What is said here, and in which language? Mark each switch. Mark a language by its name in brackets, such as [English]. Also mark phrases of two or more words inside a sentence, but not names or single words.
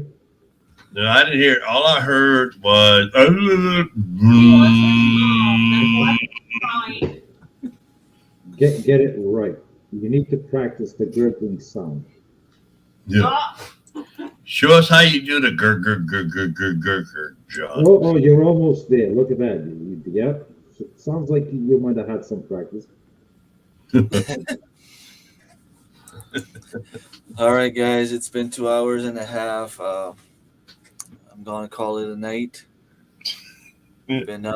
[English] No, I didn't hear. All I heard was. He wants his mom. That's why he's crying. Get it right. You need to practice the gurgling sound. Yeah. Ah, Show us how you do the gur gur gur gur gur gur gur, John. Oh, you're almost there. Look at that. Yeah. Sounds like you might have had some practice. All right, guys, it's been 2 hours and a half. I'm gonna call it a night. Been up